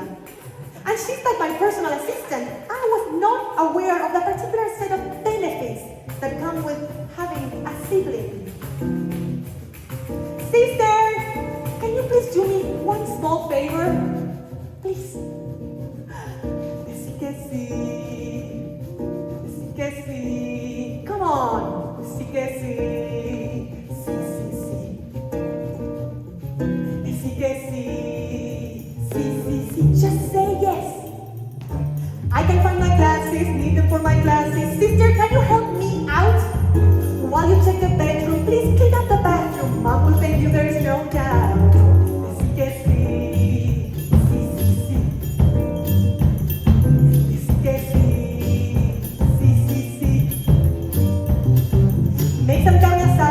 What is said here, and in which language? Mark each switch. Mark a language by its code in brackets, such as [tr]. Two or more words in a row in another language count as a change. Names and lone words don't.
[en] And she's like my personal assistant. I was not aware of the particular set of benefits that come with having a sibling. Sister, can you please do me one small favor? Please. [es] Que sí. [en] Come on. [es] Sí que sí. Sí, sí, sí. Sí que sí. Sí, sí, sí. [en] Just say yes. I can find my glasses, need them for my classes. Sister, can you help me out? While you check the bedroom, please clean up the bathroom. Mom will thank you, there is no doubt. [es] Sí que sí. Sí, sí, sí. Sí que sí. [en] Make some